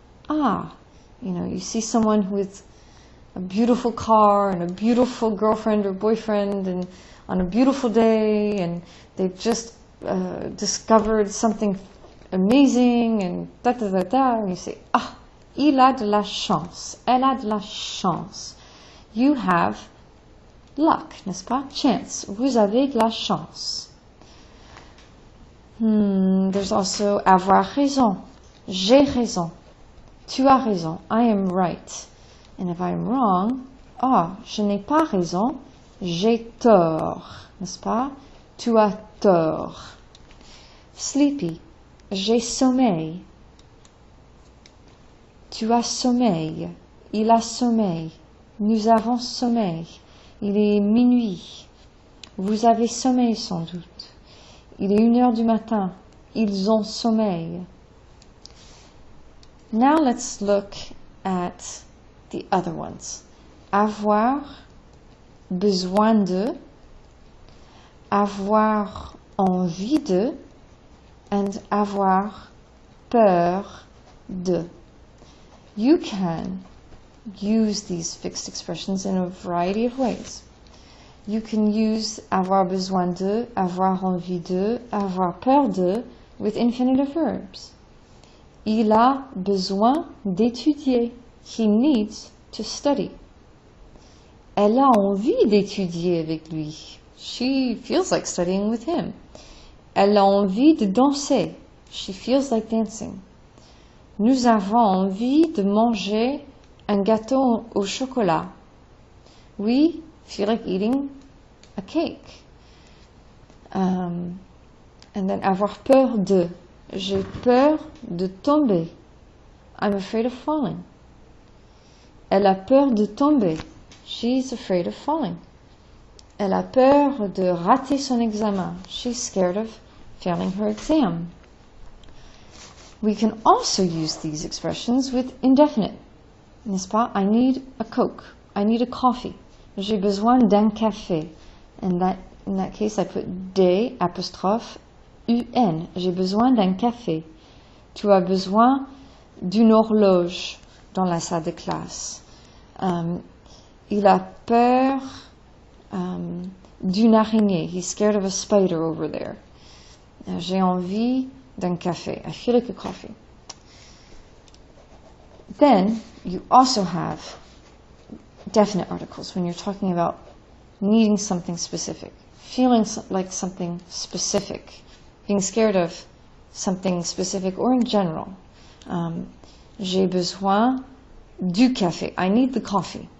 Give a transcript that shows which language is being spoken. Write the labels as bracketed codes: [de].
[en] Ah, you see someone with a beautiful car and a beautiful girlfriend or boyfriend and on a beautiful day, and they've just discovered something amazing and da da da da, and you say, ah, [fr] il a de la chance, elle a de la chance. [en] You have luck, [fr] n'est-ce pas? [en] Chance. [fr] Vous avez de la chance. [en] There's also [fr] avoir raison. J'ai raison. Tu as raison. [en] I am right. And if I am wrong, [fr] je n'ai pas raison. J'ai tort. N'est-ce pas? Tu as tort. [en] Sleepy. [fr] J'ai sommeil. Tu as sommeil. Il a sommeil. Nous avons sommeil. Il est minuit. Vous avez sommeil sans doute. Il est 1h du matin. Ils ont sommeil. [en] Now let's look at the other ones. [fr] Avoir besoin de, avoir envie de, and avoir peur de. [en] You can use these fixed expressions in a variety of ways. You can use avoir besoin de, avoir envie de, avoir peur de with infinitive verbs. [fr] Il a besoin d'étudier. [en] He needs to study. [fr] Elle a envie d'étudier avec lui. [en] She feels like studying with him. [fr] Elle a envie de danser. [en] She feels like dancing. [fr] Nous avons envie de manger un gâteau au chocolat. [en] We feel like eating a cake. And then [fr] avoir peur de. J'ai peur de tomber. [en] I'm afraid of falling. [fr] Elle a peur de tomber. [en] She's afraid of falling. [fr] Elle a peur de rater son examen. [en] She's scared of failing her exam. We can also use these expressions with indefinite. [fr] N'est-ce pas? [en] I need a Coke. I need a coffee. [fr] J'ai besoin d'un café. [en] In that case, I put des apostrophe un. [fr] J'ai besoin d'un café. Tu as besoin d'une horloge dans la salle de classe. Il a peur d'une araignée. [en] He's scared of a spider over there. [fr] J'ai envie d'un café. [en] I feel like a coffee. Then you also have definite articles when you're talking about needing something specific, feeling like something specific, being scared of something specific or in general. [fr] J'ai besoin du café. [en] I need the coffee.